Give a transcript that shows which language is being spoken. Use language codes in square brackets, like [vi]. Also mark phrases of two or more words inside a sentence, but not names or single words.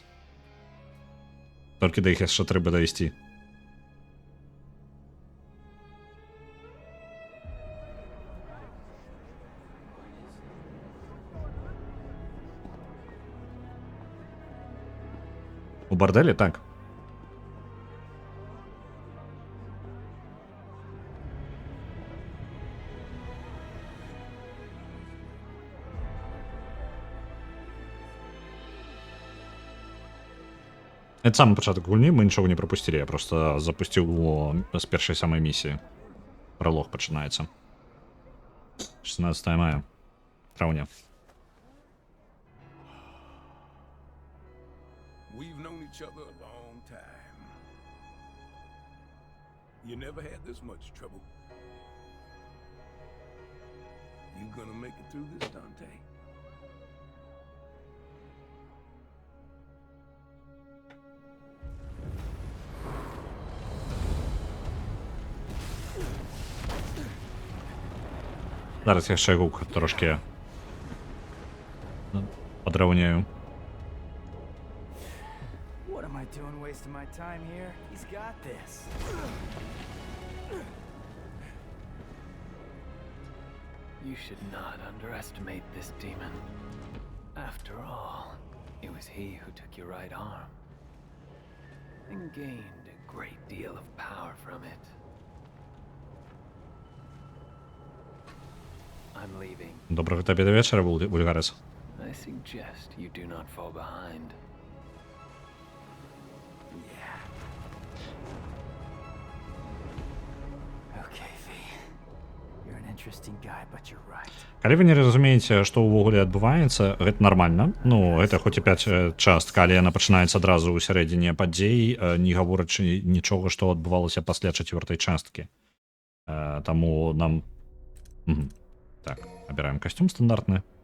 [be] Толькі да іх яшчэ трэба дайсці. У бардэлі, так. [ru] Это самый [be] пачатак гульні, мы нічога не прапусцілі, я просто запусціў з першай самай місіі. Пролог пачынаецца. 16 мая. Траўня. [en] We've known each other a long time. You never had this much trouble. You gonna make it through this, Dante? [be] Зараз яшчэ гук трошки падраўняю. [en] What am I doing wasting my time here? He's got this. You should not underestimate this demon. After all, it was he who took your right arm and gained a great deal of power from it. I'm leaving. [uk] Доброго тобі до вечора, Вульгарес. [en] I suggest you do not fall behind. Yeah. Okay, V. You're an interesting guy, but you're right. [be] Калі вы не разумееце, што ўвогуле адбываецца, гэта нармальна. Ну, гэта хоць і 5 частка, але яна пачынаецца адразу ў сярэдзіне падзей, не гаворачы нічога, што адбывалася пасля 4-й часткі. Таму нам так, абіраем касцюм стандартны.